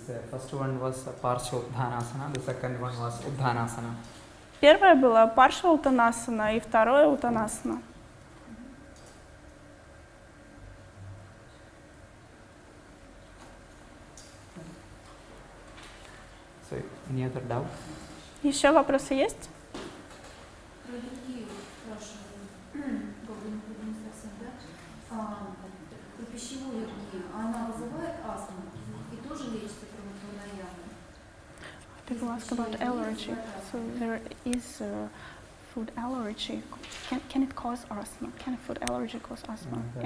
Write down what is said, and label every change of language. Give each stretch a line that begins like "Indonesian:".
English: First one was Parshodhanasana, the second one was Uddhanasana.
Russian: Первое было паршва-утанасана и второе утанасана.
English: So, any other doubt?
Russian: Еще вопросы есть? Про легкие спрашиваю, как бы не совсем, да? Про пищевую аллергию, она вызывает астму и тоже лечится пранаямой?
English: People ask about allergy. So there is food allergy. Can it cause asthma? Can a food allergy cause asthma?